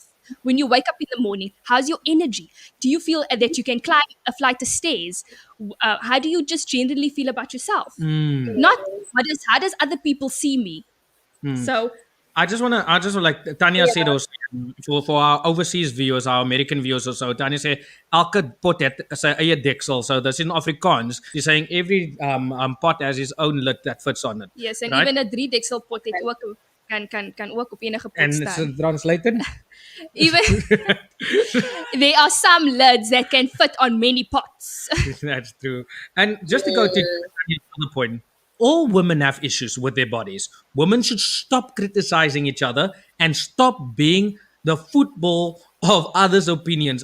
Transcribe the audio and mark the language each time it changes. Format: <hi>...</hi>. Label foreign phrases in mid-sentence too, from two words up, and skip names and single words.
<en>When you wake up in the morning, how's your energy? Do you feel that you can climb a flight of stairs? How do you just generally feel about yourself? Not how does other people see me? So I just want to like Tanya said also, for our overseas viewers, our American viewers also, Tanya said</en> <af>elke pot het sy eie deksel.</af> <en>So that's in Afrikaans. She's saying every pot has its own lid that fits on it. yes, and right? even</en> <af>'n 3-deksel pot het ook kan ook op enige pot</af> <en>And</en> <af>staan.</af> <en>it's translated. Even there are some lids that can fit on many pots. That's true. And just to go to another point, all women have issues with their bodies. Women should stop criticizing each other and stop being the football of others' opinions.</en>